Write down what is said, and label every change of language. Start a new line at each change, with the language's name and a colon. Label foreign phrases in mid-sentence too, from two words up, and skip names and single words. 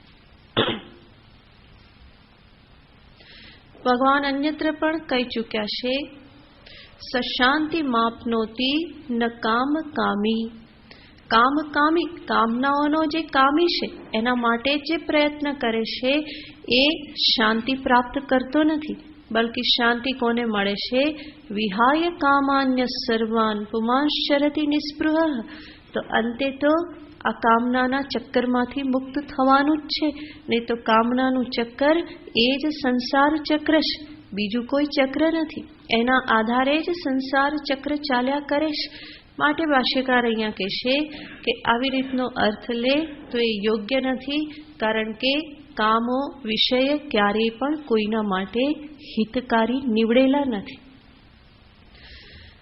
Gujarati: ભગવાન અન્યત્ર પણ કહી ચૂક્યા છે,
Sanskrit: સશાંતિ માપનોતી ન કામ કામી.
Gujarati: કામકામી, કામનાઓનો જે કામી છે એના માટે જે પ્રયત્ન કરે છે એ શાંતિ પ્રાપ્ત કરતો નથી, બલ્કિ શાંતિ કોને મળે છે?
Sanskrit: વિહાય કામાન્ય સર્વાન પુમાંશ્ચરતિ નિસ્પૃહ.
Gujarati: તો અંતે તો આ કામનાના ચક્કરમાંથી મુક્ત થવાનું જ છે. નહીં તો કામનાનું ચક્કર એ જ સંસાર ચક્ર છે, બીજું કોઈ ચક્ર નથી. એના આધારે જ સંસાર ચક્ર ચાલ્યા કરે છે. માટે ભાષ્યકાર અહીંયા કહેશે કે આવી રીતનો અર્થ લે તો એ યોગ્ય નથી, કારણ કે કામો વિષય ક્યારેય પણ કોઈના માટે હિતકારી નીવડેલા નથી.